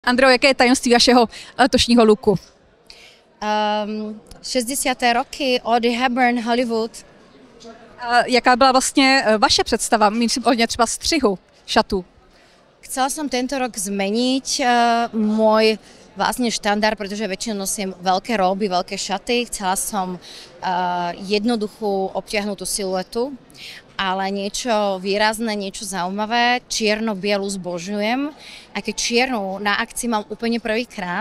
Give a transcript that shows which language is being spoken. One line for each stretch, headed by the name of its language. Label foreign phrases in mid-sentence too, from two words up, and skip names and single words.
Czech: Andro, jaké je tajemství vašeho letošního looku? 60. roky, Audrey Hepburn, Hollywood. Jaká byla vlastně vaše představa, myslím ohledně třeba střihu šatů?
Slovak: Chcela som tento rok zmeniť môj vlastne štandard, pretože väčšinou nosím veľké róby, veľké šaty. Chcela som jednoduchú obtiahnutú siluetu, ale niečo výrazné, niečo zaujímavé. Čierno-bielu zbožňujem, aj keď čiernu na akcii mám úplne prvýkrát.